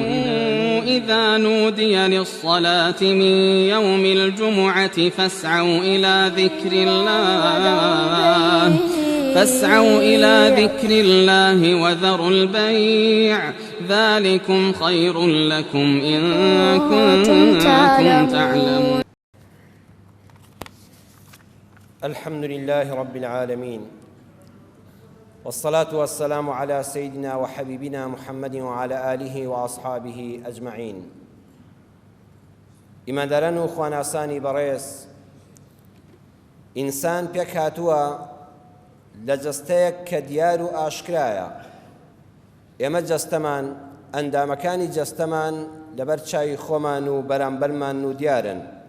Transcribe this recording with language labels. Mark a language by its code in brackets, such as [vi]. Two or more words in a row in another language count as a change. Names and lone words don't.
[ar] إذا نودي للصلاة من يوم الجمعة فاسعوا إلى ذكر الله وذروا البيع ذلكم خير لكم إن كنتم تعلمون. الحمد لله رب العالمين، والصلاة والسلام على سيدنا وحبيبنا محمد وعلى آله وأصحابه أجمعين. [ckb] ئیمانداران و خواناسانی بەڕێز، ئینسان پێک هاتووە لە جەستەیەک کە دیار و ئاشکرایە. ئێمە جەستەمان، ئەندامەکانی جەستەمان لەبەر چاوی خۆمان و بەرامبەرمان و دیارن.